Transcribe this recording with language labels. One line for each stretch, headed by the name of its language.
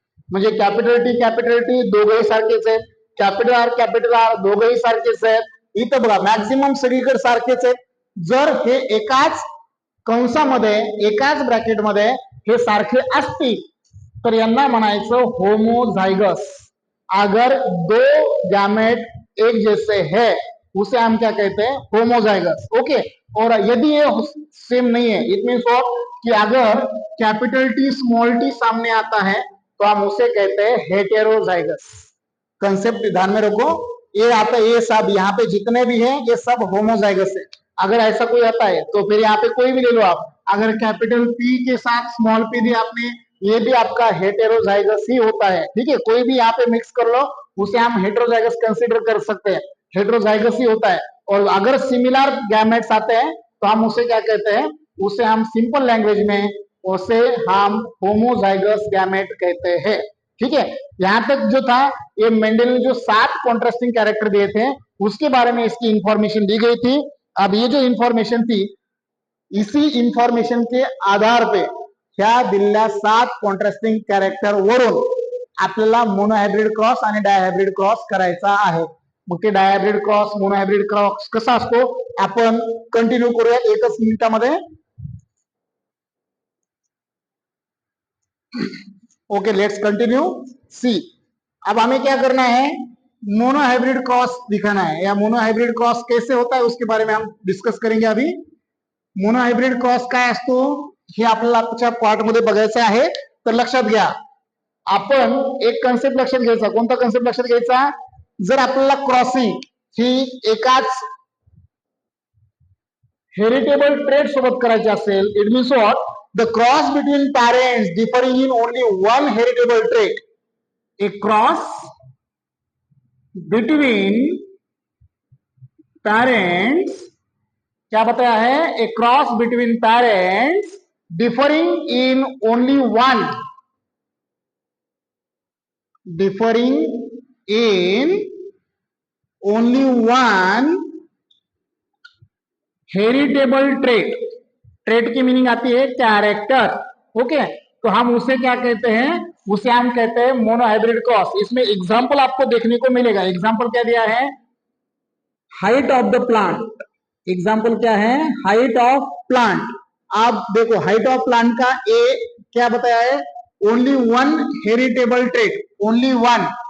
Marathi: म्हणजे capital T दोघंही सारखेच आहेत, कॅपिटल आर दोघंही सारखेच आहेत। इथं बघा मॅक्झिमम सगळीकडे सारखेच आहेत। जर हे एकाच कंसामध्ये एकाच ब्रॅकेटमध्ये हे सारखे असतील तर यांना म्हणायचं होमोझायगस।
Hindi: अगर 2 गैमेट एक जैसे है उसे हम क्या कहते हैं होमोजाइगस। ओके, और यदि ये सेम नहीं है, इट मीन्स कि अगर कैपिटल टी स्मॉल टी सामने आता है तो हम उसे कहते हैं हेटेरोजाइगस। कंसेप्ट ध्यान में रखो, ये आता है, ये सब यहाँ पे जितने भी हैं ये सब होमोजाइगस है। अगर ऐसा कोई आता है तो फिर यहाँ पे कोई भी ले लो आप, अगर कैपिटल पी के साथ स्मॉल पी दिया आपने, ये भी आपका हेटेरोजाइगस ही होता है। ठीक है, कोई भी यहाँ पे मिक्स कर लो उसे हम हेटेरोजाइगस कंसीडर कर सकते हैं, हेटेरोजाइगस ही होता है। और अगर सिमिलर गैमेट्स आते हैं तो हम उसे क्या कहते हैं, उसे हम सिंपल लैंग्वेज में उसे हम होमोजाइगस गैमेट कहते हैं। ठीक है, यहां तक जो था ये मेंडल ने जो 7 कॉन्ट्रास्टिंग कैरेक्टर दिए थे उसके बारे में इसकी इंफॉर्मेशन दी गई थी। अब ये जो इंफॉर्मेशन थी इसी इंफॉर्मेशन के आधार पे
Marathi: ह्या दिलेल्या 7 कॉन्ट्रास्टिंग कॅरेक्टर वरून आपल्याला मोनोहायब्रिड क्रॉस आणि डायहायब्रिड क्रॉस करायचा आहे। मग ते डायहायब्रिड क्रॉस मोनोहायब्रिड क्रॉस कसा असतो आपण कंटिन्यू करूया एकच मिनिटामध्ये।
English: Okay, let's continue.
Hindi: सी, अब हमें क्या करना है, मोनोहाइब्रिड क्रॉस दिखाना है, या मोनोहाइब्रिड क्रॉस कैसे होता है उसके बारे में हम डिस्कस करेंगे अभी।
Marathi: मोनोहाइब्रिड क्रॉस काय असतो हे आपल्याला आजच्या पार्ट मध्ये बघायचं आहे। तर लक्षात घ्या, आपण एक कन्सेप्ट लक्षात घ्यायचा, कोणता कन्सेप्ट लक्षात घ्यायचा, जर आपल्याला क्रॉसिंग ही एकाच
English: heritable trait
Marathi: सोबत करायची असेल,
English: it means what, the cross between parents differing in only one heritable trait, a cross between parents,
Hindi: क्या बताया है,
English: A cross between parents differing in only one differing in only one heritable trait.
Hindi: Trait की meaning आती है character. Okay, तो हम उसे क्या कहते हैं, उसे हम कहते हैं मोनोहाइब्रिड क्रॉस. इसमें एग्जांपल आपको देखने को मिलेगा. एग्जांपल क्या दिया है,
English: Height of the plant.
Hindi: Example क्या है, हाइट ऑफ प्लांट. आप देखो हाइट ऑफ प्लांट का ए क्या बताया है,
English: Only one heritable trait, only one.